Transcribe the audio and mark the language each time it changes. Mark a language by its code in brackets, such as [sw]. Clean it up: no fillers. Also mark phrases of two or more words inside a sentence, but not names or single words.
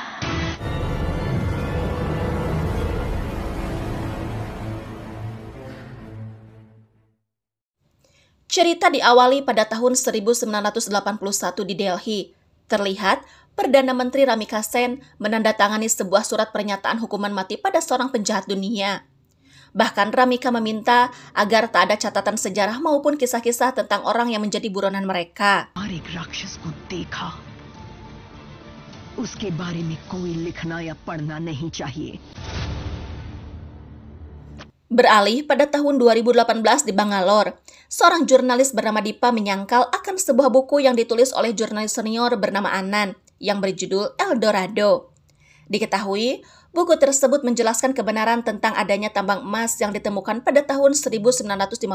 [id] Cerita diawali pada tahun 1981 di Delhi. Terlihat, Perdana Menteri Ramika Sen menandatangani sebuah surat pernyataan hukuman mati pada seorang penjahat dunia. Bahkan Ramika meminta agar tak ada catatan sejarah maupun kisah-kisah tentang orang yang menjadi buronan mereka. [hi] उसके बारे में कोई लिखना या पढ़ना नहीं चाहिए. [id] Beralih pada tahun 2018 di Bangalore, seorang jurnalis bernama Dipa menyangkal akan sebuah buku yang ditulis oleh jurnalis senior bernama Anand yang berjudul El Dorado. Diketahui, buku tersebut menjelaskan kebenaran tentang adanya tambang emas yang ditemukan pada tahun 1951.